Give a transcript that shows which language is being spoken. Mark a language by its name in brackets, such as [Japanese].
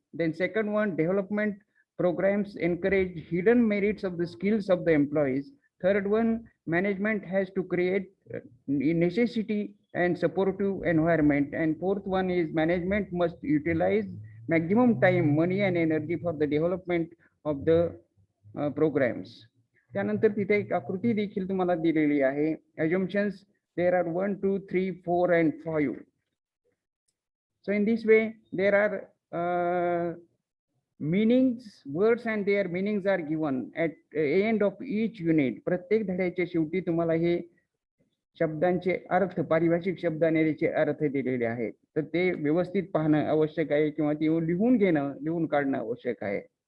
[English] Then second one, development programs encourage hidden merits of the skills of the employees. Third one, management has to create necessity and supportive environment. And fourth one is management must utilize maximum time, money and energy for the development of the programs. [Marathi] त्यानंतर तिथे एक आकृती देखील तुम्हाला दिलेली आहे. [English] Assumptions, there are 1, 2, 3, 4 and 5. So in this way there are meanings, words and their meanings are given at end of each unit. [Marathi] प्रत्येक धड्याच्या शेवटी तुम्हाला हे शब्दांचे अर्थ, पारिभाषिक शब्द आणि त्याचे अर्थ दिलेले आहेत. तर ते व्यवस्थित पाहणं आवश्यक आहे किंवा ते लिहून घेणं, लिहून काढणं आवश्यक आहे.